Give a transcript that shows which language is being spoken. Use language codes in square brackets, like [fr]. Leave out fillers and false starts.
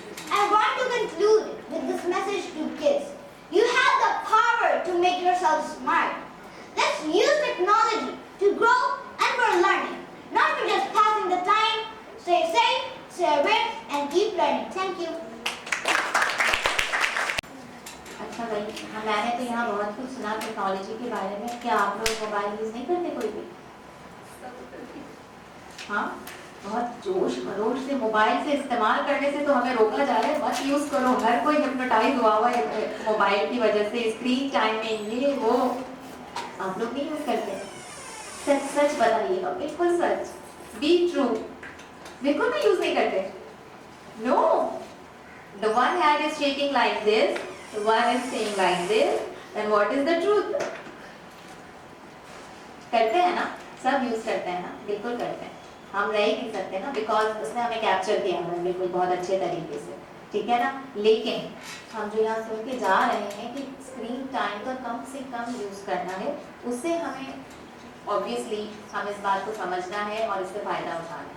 [en] I want to conclude with this message to kids. You have the power to make yourself smart. Let's use technology to grow and for learning, not for just passing the time. Stay safe, stay aware, and keep learning. Thank you. [hi] अच्छा भाई, मैंने तो यहाँ बहुत कुछ सुना technology के बारे में. क्या आप लोग मोबाइल यूज़ नहीं करते कोई भी? हाँ, बहुत जोश खरोश से मोबाइल से इस्तेमाल करने से तो हमें रोका जा रहा है, मत यूज़ करो. हर कोई हिप्नोटाइज हुआ हुआ है मोबाइल की वजह से, स्क्रीन टाइमिंग ये वो. आप लोग नहीं यूज़ करते? सच सच बताइएगा, बिल्कुल सच. [en] Be true. [hi] बिल्कुल भी यूज़ नहीं करते? [en] No. The one hand is shaking like this, the one is saying like this, then what is the truth? [hi] करते हैं ना, सब यूज करते हैं ना, बिल्कुल करते हैं. हम रह ही नहीं सकते ना, बिकॉज उसने हमें कैप्चर किया है बिल्कुल बहुत अच्छे तरीके से, ठीक है ना. लेकिन हम जो यहाँ सुन के जा रहे हैं कि स्क्रीन टाइम का कम से कम यूज करना है, उससे हमें ऑब्वियसली हम इस बात को समझना है और इससे फ़ायदा उठाना है.